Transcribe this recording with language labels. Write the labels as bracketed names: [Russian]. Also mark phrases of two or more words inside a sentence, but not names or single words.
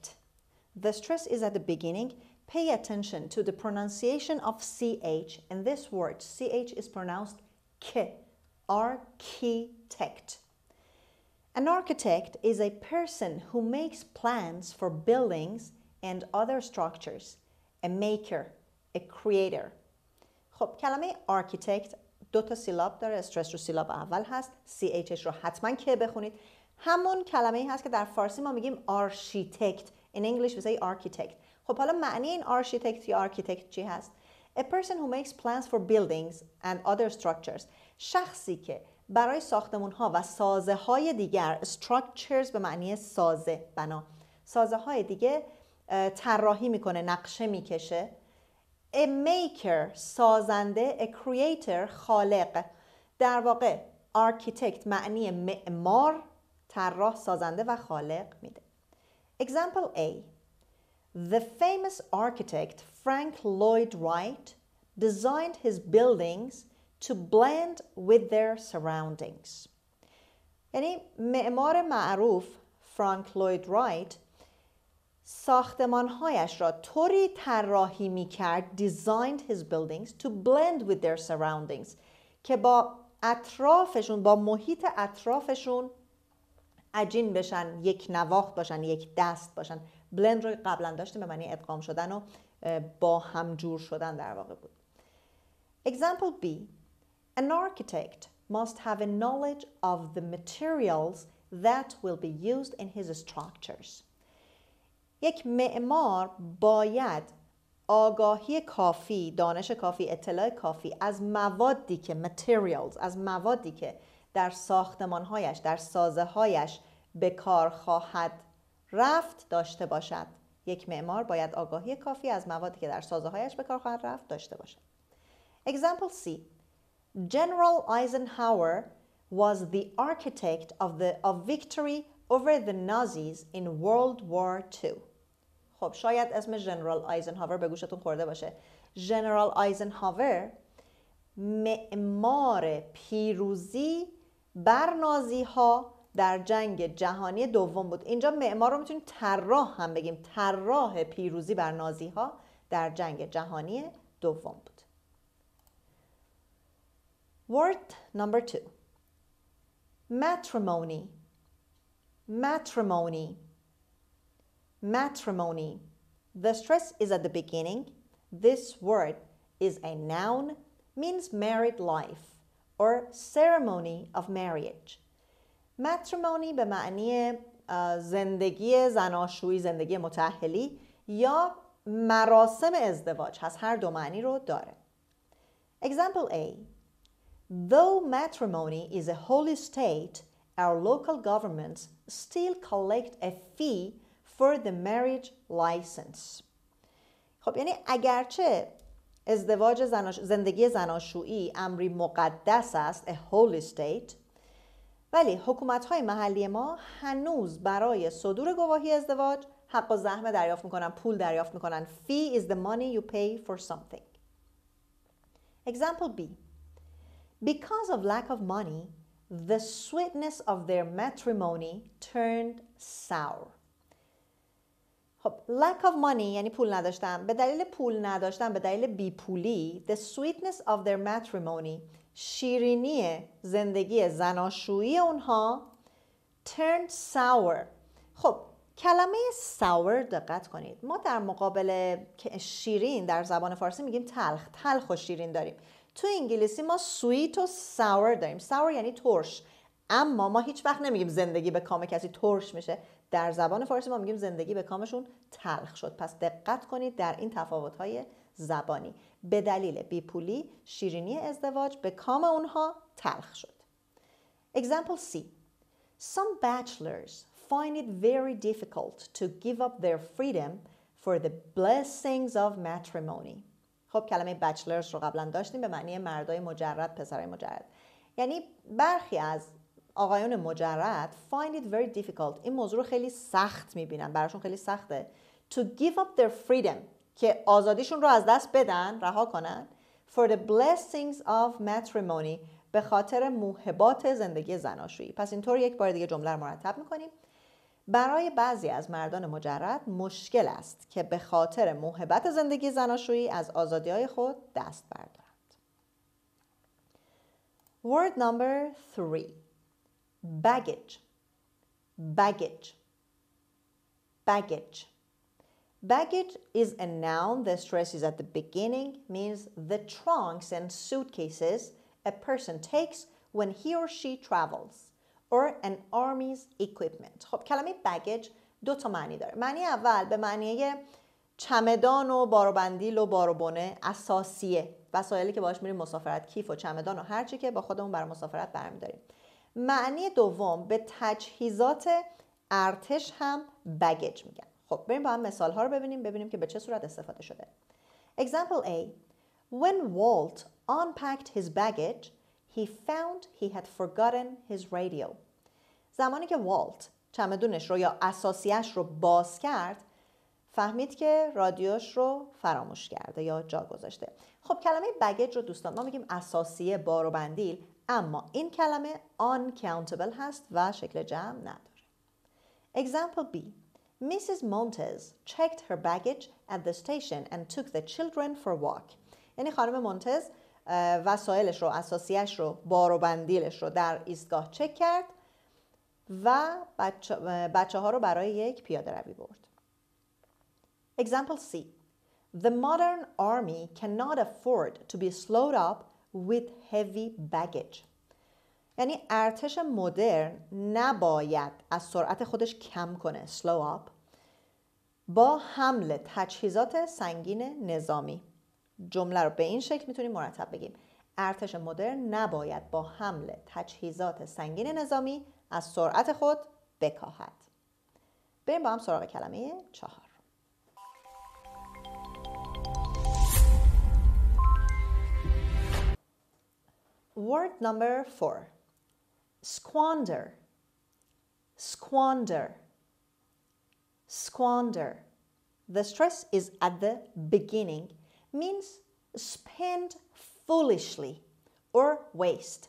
[English] The stress is at the beginning. Pay attention to the pronunciation of CH. In this word, CH is pronounced K. Architect. An architect is a person who makes plans for buildings and other structures. A maker, a creator. [Persian] خب کلمه architect دو تا سیلاب داره. استرس رو سیلاب اول هست. CHش رو حتما که بخونید. همون کلمه ای هست که در فارسی ما میگیم architect. [English] In English we say architect. [Persian] خب حالا معنی این architect یا architect چی هست؟ [English] A person who makes plans for buildings and other structures. [Persian] شخصی که برای ساختمون ها و سازه های دیگر structures به معنی سازه بنا سازه های دیگه طراحی میکنه، نقشه میکشه. [English] A maker سازنده، a creator خالق. [Persian] در واقع architect معنی معمار، طراح، سازنده و خالق میده. [English] Example A. The famous architect Frank Lloyd Wright designed his buildings to blend with their surroundings. [Persian] یعنی معمار معروف فرانک لوید رایت ساختمانهایش را طوری طراحی میکرد [English] designed his buildings to blend with their surroundings [Persian] که با اطرافشون، با محیط اطرافشون عجین بشن، یک نواخت باشن، یک دست باشن. blend رو قبلا داشتیم به معنی ادغام شدن و با هم جور شدن در واقع بود. [English] Example B. An architect must have a knowledge of the materials that will be used in his structures. [Persian] یک معمار باید آگاهی کافی، دانش کافی، اطلاع کافی از موادی که materials، از موادی که در ساختمانهایش، در سازه‌هایش به کار خواهد رفت داشته باشد. یک معمار باید آگاهی کافی از موادی که در سازه‌هایش به کار خواهد رفت داشته باشد. [English] Example C. General Eisenhower was the architect of victory over the Nazis in World War II. [Persian] خب شاید اسم جنرال آیزنهاور به گوشتون خورده باشه. جنرال آیزنهاور معمار پیروزی بر نازی ها در جنگ جهانی دوم بود. اینجا معمار رو میتونیم طراح هم بگیم. طراح پیروزی بر نازی ها در جنگ جهانی دوم بود. [English] Word number 2. Matrimony. Matrimony. Matrimony. The stress is at the beginning. This word is a noun, means married life or ceremony of marriage. [Persian] Matrimony به معنی زندگی زناشویی، زندگی متأهلی یا مراسم ازدواج هست. هر دو معنی رو داره. [English] Example A. Though matrimony is a holy state, our local governments still collect a fee for the marriage license. [Persian] خب یعنی اگرچه ازدواج زندگی زناشویی امری مقدس است، [English] a holy state، [Persian] ولی حکومت‌های محلی ما هنوز برای صدور گواهی ازدواج حق و زحمه دریافت میکنن، پول دریافت میکنن. [English] Fee is the money you pay for something. Example B. Because of lack of money, the sweetness of their matrimony turned sour. [Persian] خب [English] lack of money [Persian] یعنی پول نداشتن. به دلیل پول نداشتن، به دلیل بیپولی، [English] the sweetness of their matrimony، [Persian] شیرینی زندگی زناشویی اونها [English] turned sour. [Persian] خب کلمه sour دقت کنید. ما در مقابل شیرین در زبان فارسی میگیم تلخ. تلخ و شیرین داریم. تو انگلیسی ما sweet و sour داریم. sour یعنی ترش. اما ما هیچ وقت نمیگیم زندگی به کام کسی ترش میشه. در زبان فارسی ما میگیم زندگی به کامشون تلخ شد. پس دقت کنید در این تفاوت‌های زبانی. به دلیل بیپولی شیرینی ازدواج به کام اونها تلخ شد. [English] Example C. Some bachelors find it very difficult to give up their freedom for the blessings of matrimony. [Persian] خب کلمه bachelors رو قبلا داشتیم به معنی مردای مجرد، پسرای مجرد. یعنی برخی از آقایون مجرد [English] find it very difficult. [Persian] این موضوع رو خیلی سخت میبینن. براشون خیلی سخته. [English] To give up their freedom. [Persian] که آزادیشون رو از دست بدن، رها کنن. [English] For the blessings of matrimony. [Persian] به خاطر موهبات زندگی زناشویی. پس اینطور یک بار دیگه جمله رو مرتب میکنیم. برای بعضی از مردان مجرد مشکل است که به خاطر موهبت زندگی زناشویی از آزادی‌های خود دست بردارند. [English] Word number 3. Baggage. Baggage. Baggage. Baggage is a noun. The stress is at the beginning. Means the trunks and suitcases a person takes when he or she travels. Or an army's equipment. [Persian] خب کلمه baggage دو تا معنی داره. معنی اول به معنی چمدان و بار و بندیل و بار و بنه اساسیه. وسایلی که باهاش میریم مسافرت، کیف و چمدان و هر چی که با خودمون برای مسافرت برمی‌داریم. معنی دوم به تجهیزات ارتش هم baggage میگن. خب بریم با هم مثال ها رو ببینیم که به چه صورت استفاده شده. [English] Example A. When Walt unpacked his baggage, he found he had forgotten his radio. [Persian] زمانی که والت چمدونش رو یا اساسیش رو باز کرد، فهمید که رادیوش رو فراموش کرده یا جا گذاشته. خب کلمه baggage رو دوستان ما میگیم اساسیه، بار و بندیل، اما این کلمه uncountable هست و شکل جمع نداره. [English] Example B. Mrs. Montez checked her baggage at the station and took the children for a walk. [Persian] یعنی خانم مونتز وسایلش رو، اساسیش رو، بار و بندیلش رو در ایستگاه چک کرد و بچه ها رو برای یک پیاده روی برد. [English] Example C. The modern army cannot afford to be slowed up with heavy baggage. [Persian] یعنی ارتش مدرن نباید از سرعت خودش کم کنه، [English] slow up، [Persian] با حمل تجهیزات سنگین نظامی. جمله رو به این شکل میتونیم مرتب بگیم. ارتش مدرن نباید با حمل تجهیزات سنگین نظامی از سرعت خود بکاهد. بریم با هم سراغ کلمه 4. [English] Word number 4. Squander. Squander. Squander. The stress is at the beginning. Means spend foolishly or waste.